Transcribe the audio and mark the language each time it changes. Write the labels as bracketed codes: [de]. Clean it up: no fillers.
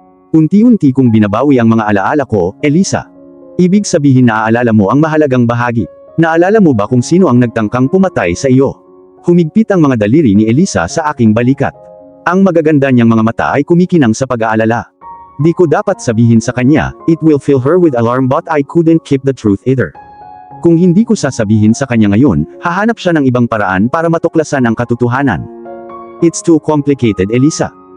[tl] Unti-unti kong binabawi ang mga alaala ko, Elisa. Ibig sabihin naaalala mo ang mahalagang bahagi. Naalala mo ba kung sino ang nagtangkang pumatay sa iyo? Humigpit ang mga daliri ni Elisa sa aking balikat. Ang magaganda niyang mga mata ay kumikinang sa pag-aalala. Di ko dapat sabihin sa kanya, [en] it will fill her with alarm, but I couldn't keep the truth either. [tl] Kung hindi ko sasabihin sa kanya ngayon, hahanap siya ng ibang paraan para matuklasan ang katotohanan. [en] It's too complicated, Elisa.